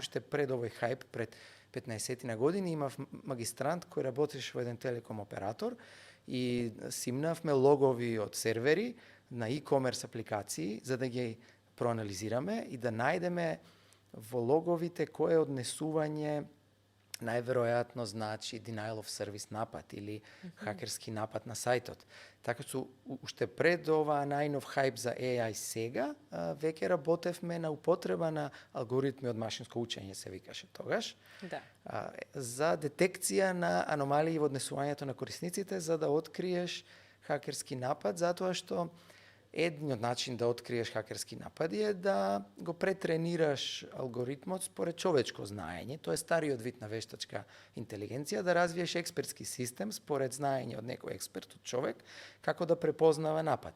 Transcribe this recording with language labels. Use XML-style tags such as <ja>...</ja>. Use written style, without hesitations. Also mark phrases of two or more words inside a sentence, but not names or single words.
<mk>уште пред овој хајп, пред 15 на години, имав магистрант кој работеше во еден телеком оператор и симнавме логови од сервери на e-commerce апликации за да ги проанализираме и да најдеме во логовите кој е однесување најверојатно значи</mk> <en>denial of service</en> <mk>напад или хакерски напад на сајтот. Така што уште пред ова најнов хајп за AI сега, веќе работевме на употреба на алгоритми од машинско учење, се викаше тогаш, Да. за детекција на аномалии во однесувањето на корисниците, за да откриеш хакерски напад, затоа што едниот начин да откриеш хакерски напади е да го претренираш алгоритмот според човечко знаење, тоа е стариот вид на вештачка интелигенција, да развиеш експертски систем според знаење од некој експерт, од човек, како да препознава напад.</mk>